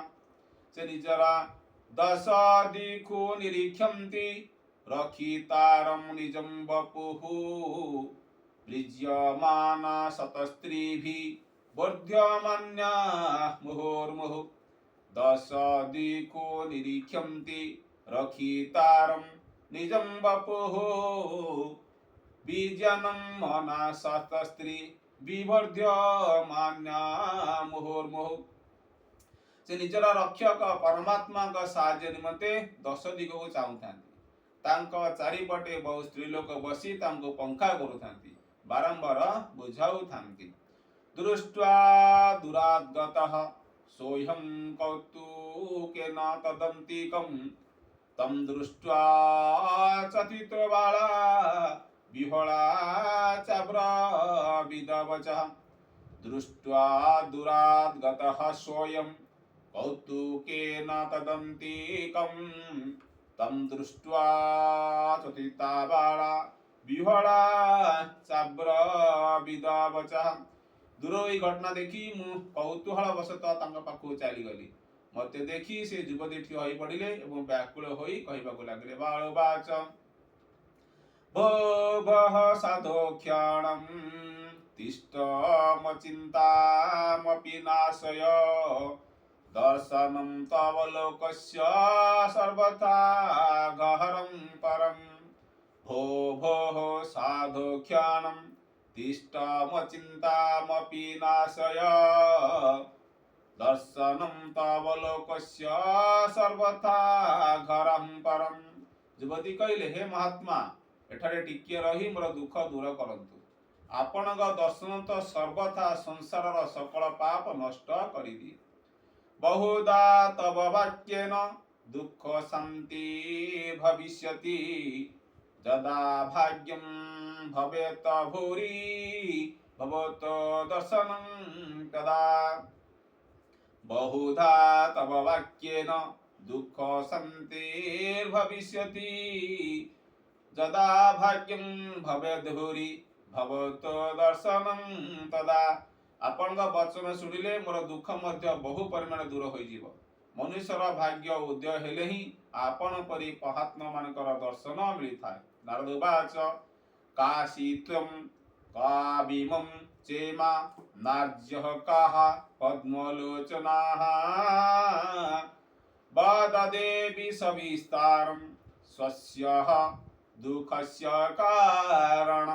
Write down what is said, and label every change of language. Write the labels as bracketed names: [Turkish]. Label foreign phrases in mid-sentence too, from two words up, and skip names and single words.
[Odia] ସେ ନିଜରା [Sanskrit] दश दिक्खु निरीक्षन्ति रक्षितारं निजं वपुः प्रीज्यमाना शतस्त्रीभिः वर्ध्यमान्या मुहुर्मुहुः। दश दिक्खु निरीक्षन्ति रक्षितारं निजं वपुः बीजानं शतस्त्री विवर्ध्यमान्या मुहुर्मुहुः। [Odia] ସେ ନିଜର ରକ୍ଷକ ପରମାତ୍ମା କା ସାହାଯ୍ୟ ନିମନ୍ତେ 10 ଦିଗ ଚାହୁଁଥାନ୍ତି। ତାଙ୍କୁ ଚାରିପଟେ ବହୁ ସ୍ତ୍ରୀ ଲୋକ ବସି ତାଙ୍କୁ ପଙ୍ଖା କରୁଥାନ୍ତି, ବାରମ୍ବାର ବୁଝାଉଥାନ୍ତି। [Sanskrit] दृष्ट्वा दुरागतः सोऽहं कौतुकेन तदन्तिकं तं दृष्ट्वा चतितबाला विहला चाब्रवीदवचः। दृष्ट्वा दुरागतः सोऽयं कौतुकेन तदन्तिकं तं दृष्ट्वा चतितबाला विहला चाब्रवीदवचः। [Odia] ଦୂର ଈ ଘଟଣା ଦେଖି ମୁଁ କୌତୂହଳ ବଶତଃ ତାଙ୍କ ପାଖକୁ ଚାଲି ଗଲି। ମତେ ଦେଖି ସେ ଯୁବତୀ ଠିଆ ହୋଇ ପଡିଲେ ଏବଂ ବ୍ୟାକୁଳ ହୋଇ କହିବାକୁ ଲାଗିଲେ, [Sanskrit] बाळवाच भोः साधो क्षणं तिष्ठम चिन्तामपि नाशय दर्शनं तव लोकस्य सर्वथा गहरं परं। भोः साधो क्षणं तिष्ठम चिन्तामपि नाशय दर्शनं तव लोकस्य सर्वथा घरं परं। [Odia] ଯୁବତୀ କହିଲେ, ହେ ମହାତ୍ମା, ଏଠାରେ ଟିକିଏ ରହି ମୋର ଦୁଃଖ ଦୂର କରନ୍ତୁ। ଆପଣଙ୍କ ଦର୍ଶନ ତ ସର୍ବଥା ସଂସାରର ସକଳ ପାପ ନଷ୍ଟ କରିଦିଏ। [Sanskrit] बहुधा तव वाक्येन दुःख शान्ति भविष्यति यदा भाग्यं भवेत् भूरि भवतो दर्शनं तदा। बहुधा तव वाक्येन दुःख शान्तिर्भविष्यति यदा भाग्यं भवेत् भूरि भवतो दर्शनं तदा। [Odia] ଆପଣଙ୍କ ବଚନ ଶୁଣିଲେ ମୋର ଦୁଃଖ ମଧ୍ୟ ବହୁ ପରିମାଣ ଦୂର ହୋଇଯିବ। ମନୁଷ୍ୟର ଭାଗ୍ୟ ଉଦୟ ହେଲେ ହିଁ ଆପଣ ପରି ମହାତ୍ମା ମାନଙ୍କର ଦର୍ଶନ ମିଳିଥାଏ। [Sanskrit] नारदवाच काशीत्वं काविमं चेमा नार्यः काः पद्मलोचनाः वददेवि सविस्तारं स्वस्य दुःखस्य कारणम्।